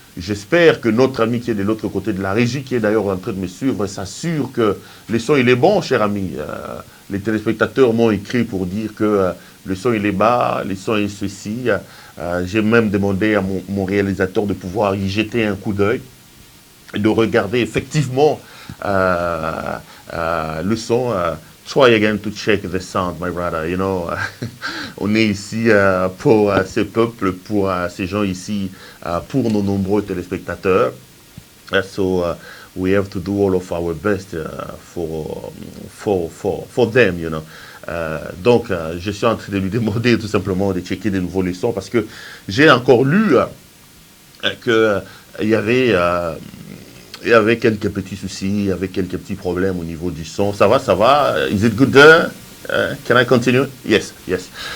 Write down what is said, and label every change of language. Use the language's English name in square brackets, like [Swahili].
[French] J'espère que notre ami qui est de l'autre côté de la régie, qui est d'ailleurs en train de me suivre, s'assure que le son il est bon, cher ami. Les téléspectateurs m'ont écrit pour dire que le son il est bas, le son est ceci. J'ai même demandé à mon réalisateur de pouvoir y jeter un coup d'œil et de regarder effectivement le son. [English] Try again to check the sound, my brother. You know, [French] on est ici pour ce peuple, pour ces gens ici, pour nos nombreux téléspectateurs. [English] So we have to do all of our best for them, you know. [French] Donc, je suis en train de lui demander tout simplement de checker de nouveaux leçons parce que j'ai encore lu qu'il y avait quelques petits soucis, il y avait quelques petits problèmes au niveau du son. Ça va? [English] Is it good there? Can I continue? Yes, yes.